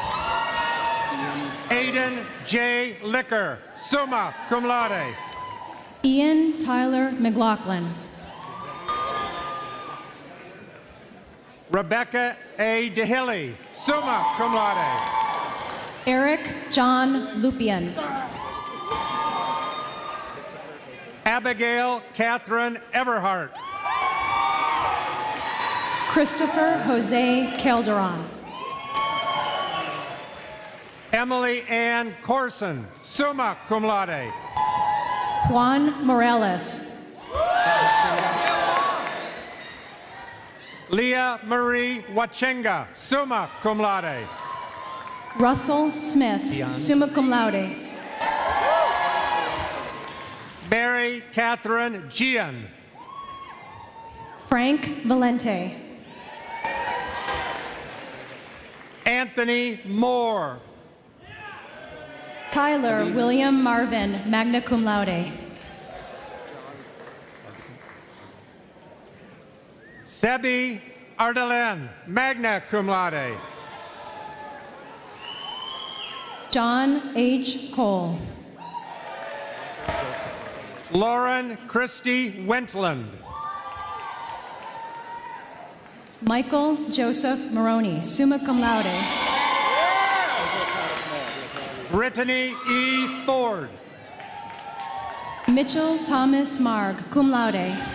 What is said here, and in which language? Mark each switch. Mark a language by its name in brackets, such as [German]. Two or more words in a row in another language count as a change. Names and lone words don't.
[English] Aiden J. Licker, [Latin] summa cum laude. [English] Ian Tyler McLaughlin. Rebecca A. [Latin] DeHilly, summa cum laude. [English] Eric John Lupian. Abigail Catherine Everhart. Christopher Jose Calderon. Emily Ann Corson, [Latin] summa cum laude. [English] Juan Morales. Leah Marie Wachenga, [Latin] summa cum laude. Russell Smith, summa cum laude. [English] Mary Catherine Gian. Frank Valente. Anthony Moore. Tyler William Marvin, [Latin] magna cum laude. Sebi Ardelen, magna cum laude. [English] John H. Cole. Lauren Christie Wentland. Michael Joseph Maroney, [Latin] summa cum laude. [English] Brittany E. Ford. Mitchell Thomas Marg, [Latin] cum laude.